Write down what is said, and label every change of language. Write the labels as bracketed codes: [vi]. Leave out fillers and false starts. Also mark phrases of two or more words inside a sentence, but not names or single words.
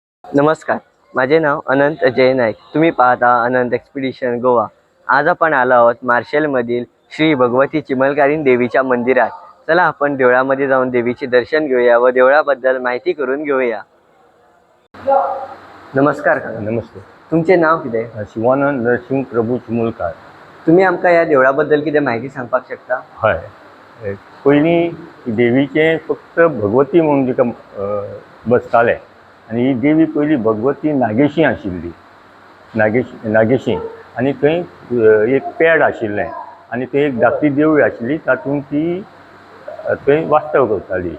[mr] नमस्कार, माझे नाव अनंत अजय नाईक. तुम्ही पाहता अनंत एक्सपिडिशन गोवा. आज आपण आलो आहोत मार्शलमधील श्री भगवती चिमलकारीण देवीच्या मंदिरात. चला आपण देवळामध्ये जाऊन देवीचे दर्शन घेऊया व देवळाबद्दल माहिती करून घेऊया. नमस्कार काका. नमस्ते. [kok] तुमचे नाव कितें? शिवानंद नरसिंह प्रभू चिमुलकार. तुम्ही आमकां ह्या देवळाबद्दल कितें माहिती सांगपाक शकता? हय, पयलीं देवीचें फक्त भगवती म्हणून तिका बसताले आनी ही देवी पयलीं भगवती नागेशी आशिल्ली. नागेशी आनी थंय एक पेड आशिल्लें आनी थंय एक धाकटी देवळी आशिल्ली, तातूंत ती थंय वास्तव करताली.